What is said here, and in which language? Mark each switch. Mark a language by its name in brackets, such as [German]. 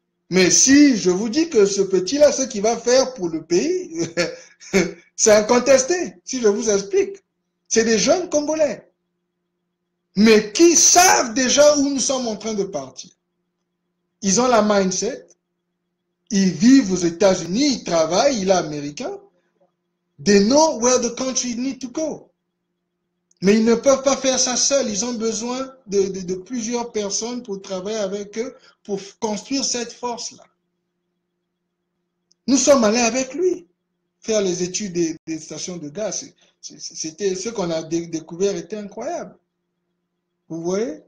[French] Mais si je vous dis que ce petit-là, ce qu'il va faire pour le pays, c'est incontesté, si je vous explique. C'est des jeunes Congolais, mais qui savent déjà où nous sommes en train de partir. Ils ont la mindset, ils vivent aux États-Unis, ils travaillent, il est américain. [English] They know where the country need to go. [French] Mais ils ne peuvent pas faire ça seuls. Ils ont besoin de plusieurs personnes pour travailler avec eux, pour construire cette force-là. Nous sommes allés avec lui faire les études des stations de gaz. C'était ce qu'on a découvert était incroyable. Vous voyez?